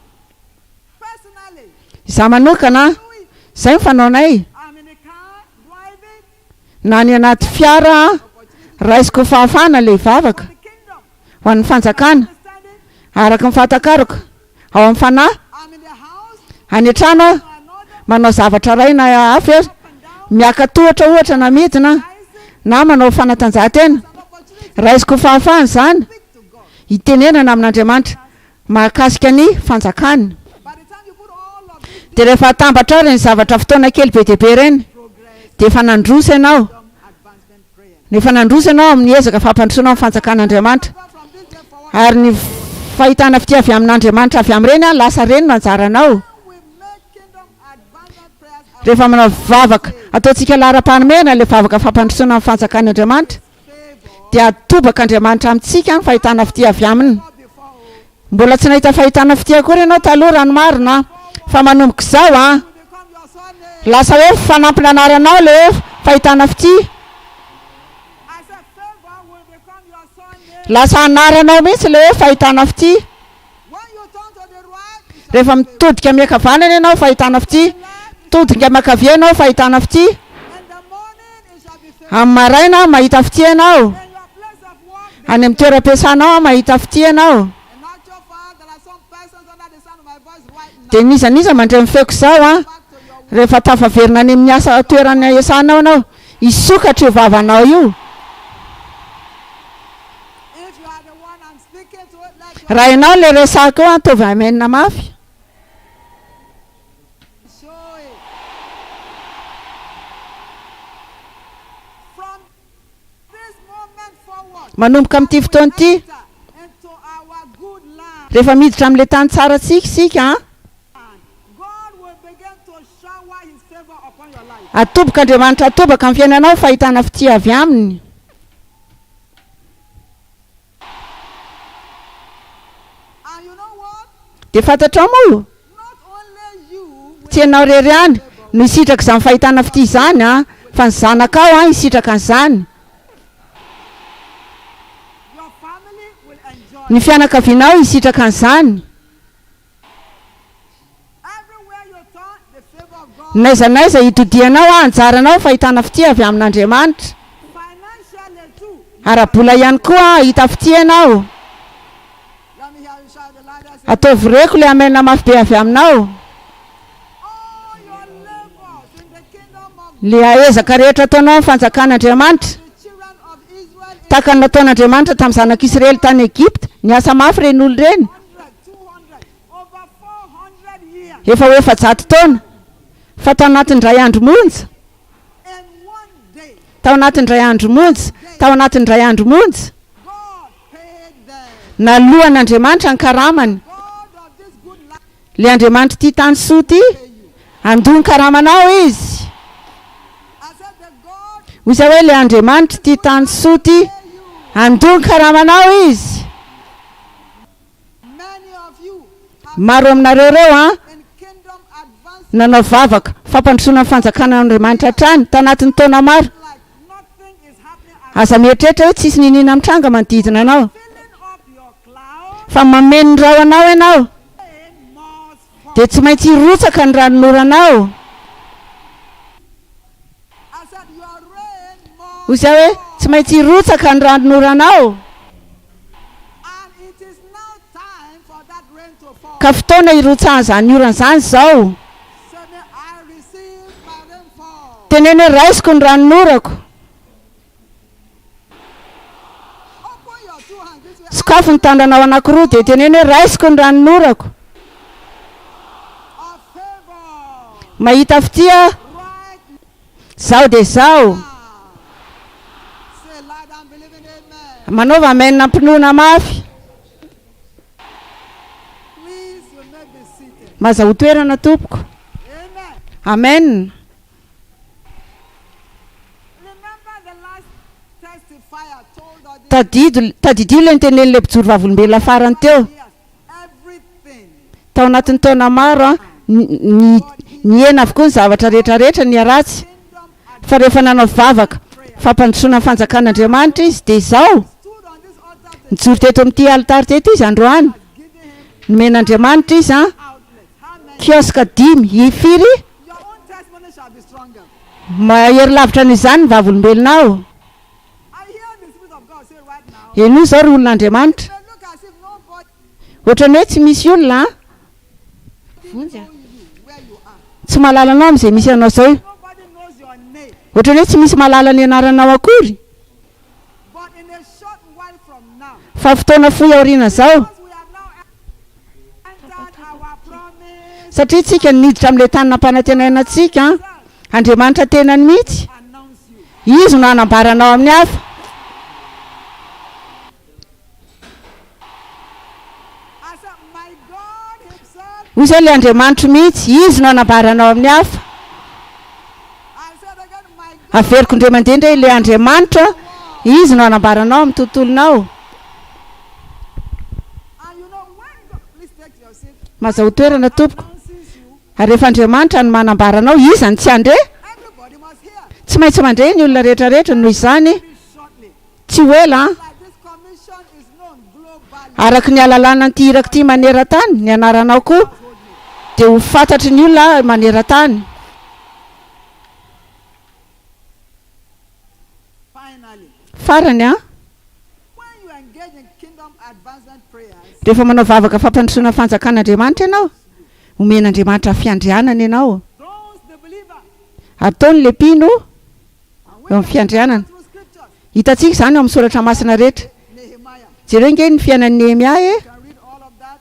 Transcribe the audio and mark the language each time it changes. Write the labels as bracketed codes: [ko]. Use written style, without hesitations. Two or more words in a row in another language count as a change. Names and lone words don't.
[en] Personally, [mg] Izaho manokana [en] do it. [mg] zay ny fanaonay [en] I'm in a car driving [mg] na ny anaty fiara raisiko fahafahana le vavaka [en] the kingdom. [mg] ho an'ny fanjakana [en] Understanding? [mg] araka ny fahatakarako ao amin'ny fanahy [en] I'm in the house, [mg] any an-trano aho [en] another [mg] manao zavatra raina hafa [en] up [mg] ery [en] and down, [mg] miaka tohatra ohatra na midina [en] rising, [mg] na manao fanatanjahantena [en] an opportunity [mg] raisiko fahafahana zany [en] to speak to God. [mg] hitenenana amin'Andriamanitra mahakasika ny fanjakany. [en] By the time you put all of this [mg] Dia rehefa atambatra ao reny zavatra fotoana kely be dia be reny [en] progress, [mg] dia efa nandrosa ianao. [en] advancement prayer. [mg] Nefa nandrosa ianao amin'ny ezaka fampandrosoana amin'ny fanjakan'Andriamanitra. [en] But from this day forward, [mg] Ary ny fahitana fitiavy amin'Andriamanitra avy amin'ireny lasa reny no anjaranao. [en] we make kingdom advancement prayers our [mg] Rehefa manao vavaka ataontsika lahara-panomena le vavaka fampandrosoana amin'ny fanjakan'Andriamanitra [en] favor [mg] dia atobaka Andriamanitra amintsika ny fahitana fitiavy aminy. [en] not before. [mg] Mbola tsy nahita fahitana fitia kory ianao taloha rano marina fa manomboka izao [en] Become your son. [mg] lasa hoe fanampina anaranao le fahitana fitia. [en] I said favor will become your son. [mg] Lasa anaranao mihitsy le hoe fahitana fitia. [en] When you turn to the right, it shall [mg] Rehefa mitodika miakavanana ianao fahitana fitia, mitodika miakavia ianao fahitana fitia. [en] in the morning it shall be favor. [mg] Amin'ny maraina mahita fitia ianao, [en] In your place of work, [mg] any amin'ny toeram-piasanao mahita fitia ianao. [en] in actual fact, there are some persons under the sound of my voice right now. [mg] Dia nizaniza mandray mifeko izao [en] Back to your work. [mg] rehefa tafaverina any amin'ny asa toerana iasanao ianao isokatra io vavanao io. [en] If you are the one I'm speaking to, let your [mg] Raha ianao le resaka eo ataovy amenina mafy. [en] show it. From this moment forward, [mg] Manomboka amin'ity fotoana ity [en] enter into our good land. [mg] rehefa miditra amin'ilay tany tsara sika [en] God will begin to shower his favor upon your life. [mg] Atoboka Andriamanitra atobaka amin'ny fiainanao fahitana fitia avy aminy. [en] And you know what? [mg] Dia fantatrao moa [en] Not only you will [mg] tsy ianao rery ihany no hisitraka izany fahitana fitia izany a, fa ny zanakao a hisitraka an'izany. [en] your family will enjoy. [mg] Ny fianakavianao hisitraka an'izany. [en] Everywhere you turn, the favor of God. [mg] Naiza naiza hitodianao a, anjaranao fahitana fitia avy amin'Andriamanitra. [en] Financially too. [mg] Ara-bola ihany koa hita fitia ianao. [en] Let me hear you shout the loudest. [mg] Ataovy reko le amena mafy be avy aminao. [en] All your labors in the kingdom of [mg] Le aezaka rehetra ataonao amin'ny fanjakan'Andriamanitra. [en] the children of Israel in [mg] Tahaka ny nataon'Andriamanitra tamin'ny zanak'Israely tany Egypta, niasa mafy reny olo reny. [en] 100, 200, over 400 years. [mg] Efa ho efa-jato taona. Fa tao anatin'ny ray andro monja, [en] In one day, [mg] tao anatin'ny ray andro monja, tao anatin'ny ray andro monja, [en] God paid them. [mg] naloan'Andriamanitra ny karamany. [en] God of this good life [mg] Le Andriamanitra ity tany soa ity, andony karamanao izy. [en] I said the God [mg] Hoy izaho hoe le Andriamanitra ity tany soa ity, andony karamanao izy. [en] many of you have [mg] Maro aminareo reo a, [en] in kingdom advanced [mg] nanao vavaka fampandrosoana ny fanjakan'Andriamanitra hatrany tanatin'ny taona maro. [en] like nothing is happening and [mg] Aza mieritreritra hoe tsisy ninina mitranga manodidina anao, [en] filling up your cloud [mg] fa mameno ny rahonao ianao, [en] rain must fall. [mg] dia tsy maintsy hirotsaka ny ranonoranao. [en] I said your rain must [mg] Hoy izaho hoe tsy maintsy hirotsaka ny ranonoranao. [en] and it is now time for that rain to fall. [mg] Ka fotoana hirotsahan'izany orana izany izao. [en] Say me, I receive my rainfall. [mg] Teneny hoe raisiko ny ranonorako. [en] Open your two hands this way. [mg] Sokafo ny tandranao anankiroa dia teneny hoe raisiko ny ranonorako. [en] Of favor. [mg] Mahita fitia [en] Right [mg] zao dia zao. [en] now. Say loud and believe in amen. [mg] Manaova amenina ampinoana mafy. [en] Please, you may be seated. [mg] Maza ho toerana tompoko. [en] Amen. [mg] Amen. [en] Remember the last testifier told us this [mg] Tadidio ilay nitenen'ilay mpijoro vavolombelona farany teo. [en] years. Everything [mg] Tao anatin'ny taona maro a, ny hena avokoa ny zavatra rehetrarehetra ny aratsy. [en] kingdom had [mg] Fa rehefa nanao vavaka fampandrosoana ny fanjakan'Andriamanitra izy dia izao. [en] stood on this altar to [mg] Nijoro teto amin'ity alitary teto izy androany. [en] give him [mg] Nomen'Andriamanitra izy a, [en] outlet. How many? [mg] kioska 5 ifiry. [en] Your own testimony shall be stronger. [mg] Mahery lavitra n'izany ny vavolombelonao. [en] I hear the Spirit of God say right now. [mg] Eno izao ry olon'Andriamanitra. [en] It may look as if nobody [mg] Ohatrany hoe tsy misy olona [en] know you where you are. [mg] tsy mahalala anao amin'izay misy anao izao. [en] Nobody knows your name. [mg] Ohatrany hoe tsy misy mahalala ny anaranao akory. [en] But in a short while from now, [mg] Fa fotoana fohy aoriana izao. [en] because we have now entered our promise, [mg] Satria tsika niditra amin'ilay tany nampanantenainantsika, Andriamanitra tenany mihitsy. [en] announce you. [mg] Izy no hanambaranao amin'ny hafa. [en] I said, my God Himself. [mg] Hoy izao ilay Andriamanitra mihitsy, izy no hanambaranao amin'ny hafa. [en] I said again, my God. [mg] Averiko indray mandeha indray ilay Andriamanitra, izy no hanambaranao amin'ny tontolonao. [en] And you know when God, please take your seat, [mg] Maza ho toerana tompoko. [en] announces you, [mg] Ary rehefa Andriamanitra no manambaranao, izy any tsy handre. [en] everybody must hear. [mg] Tsy maintsy mandre ny olona rehetrarehetra noho izany. [en] Be shortly. [mg] Tsy ho ela [en] Like this commission is known globally. [mg] araky ny alalàna ny iraky ity maneran-tany, ny anaranao koa dia ho fantatry ny olona maneran-tany. [en] Finally, [mg] Farany a, [en] when you engage in kingdom advancement prayers, [mg] rehefa manao vavaka fampandrosoana fanjakan'Andriamanitra ianao, omen'Andriamanitra fiandrianana ianao. [en] those the believer, [mg] Ataony le mpino eo [en] and when [mg] amin'ny fiandrianana. [en] through scriptures, [mg] Hitantsika izany eo amin'ny soratra masina rehetra. [en] Nehemiah, [mg] Jereo nge ny fiainan'ny Nehemia [en] you can read all of that.